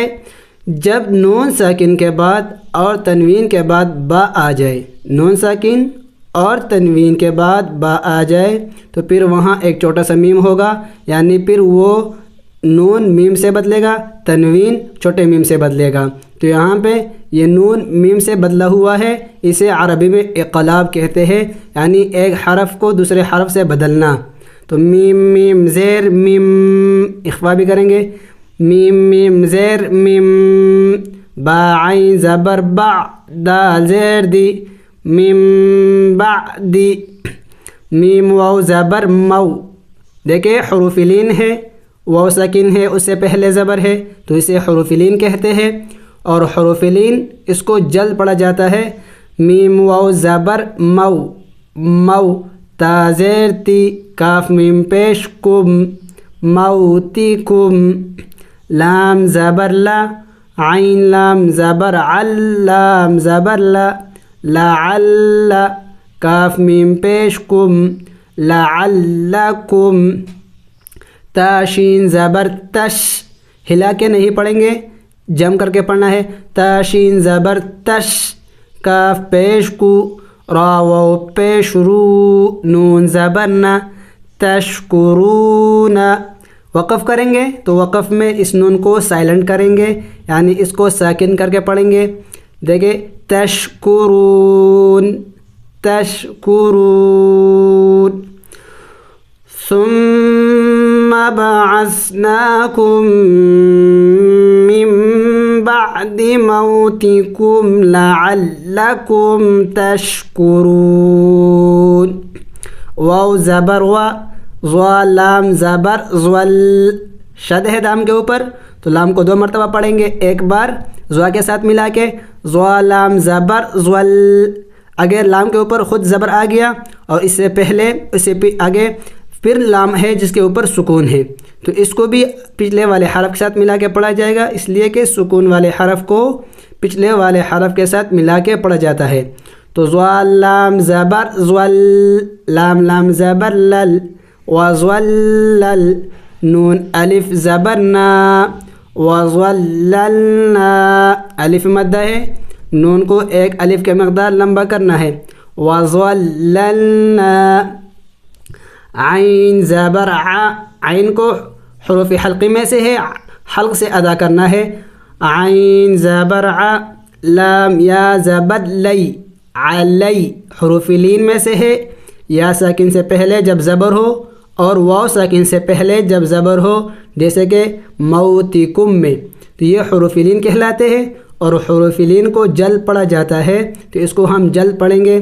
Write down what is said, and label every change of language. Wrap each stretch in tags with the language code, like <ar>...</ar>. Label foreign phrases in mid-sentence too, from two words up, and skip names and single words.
<ur>جب نون ساکن کے بعد اور تنوین کے بعد با آ جائے، نون ساکن اور تنوین کے بعد با آ جائے تو پھر وہاں ایک چھوٹا سا میم ہوگا، یعنی پھر وہ نون میم سے بدلے گا، تنوین چھوٹے میم سے بدلے گا. تو یہاں پہ یہ نون میم سے بدلا ہوا ہے، اسے عربی میں اقلاب کہتے ہیں، یعنی ایک حرف کو دوسرے حرف سے بدلنا. تو میم میم زیر میم، اخفا بھی کریں گے. میم میم زیر میم. با عین زبر با، دال زیر دی، میم بعدی. میم واو زبر مو. دیکھیں حروف لین ہے، واو ساکن ہے، اس سے پہلے زبر ہے، تو اسے حروف لین کہتے ہیں، اور حروف لین اس کو جلد پڑھا جاتا ہے. میم واو زبر مو، مو. تا زیر تی، کاف میم پیش، کم، موتی کم. لام زبر لا، عین لام زبر عل، لام زبر لا، لعل. کاف میم پیش، کم، لعلکم. تا شین زبر تش، ہلا کے نہیں پڑھیں گے، جم کر کے پڑھنا ہے. تا شین زبر تش. کاف پیش کو، را واو پیش رو، نون زبر نا، تشکرون. وقف کریں گے تو وقف میں اس نون کو سائلنٹ کریں گے، یعنی اس کو ساکن کر کے پڑھیں گے. دیکھیں تشکرون، تشکرون.</ur> <ar>ثم بعثناکم من بعد موتکم لعلکم تشکرون.</ar> <ur>واو زبر و، ضا لام زبر زول. شد ہے لام کے اوپر، تو لام کو 2 مرتبہ پڑھیں گے، ایک بار ضا کے ساتھ ملا کے، ضا لام زبر زول. اگر لام کے اوپر خود زبر آ گیا اور اس سے پہلے اس سے آگے پھر لام ہے جس کے اوپر سکون ہے، تو اس کو بھی پچھلے والے حرف کے ساتھ ملا کے پڑھا جائے گا، اس لیے کہ سکون والے حرف کو پچھلے والے حرف کے ساتھ ملا کے پڑھا جاتا ہے۔ تو ضال لام زبر زول، لام لام زبر لل، وظلل، نون الف زبر نا، وظللنا، الف مدہ ہے، نون کو ایک الف کے مقدار لمبا کرنا ہے، وظللنا، عین زبر ع، عین کو حروف حلقی میں سے ہے، حلق سے ادا کرنا ہے، عین زبر ع، لام یا زبر لی، علی، حروف لین میں سے ہے، یا ساکن سے پہلے جب زبر ہو اور واو ساکن سے پہلے جب زبر ہو، جیسے کہ موتکم میں، تو یہ حروف لین کہلاتے ہیں، اور حروف لین کو جل پڑھا جاتا ہے، تو اس کو ہم جل پڑھیں گے۔</ur>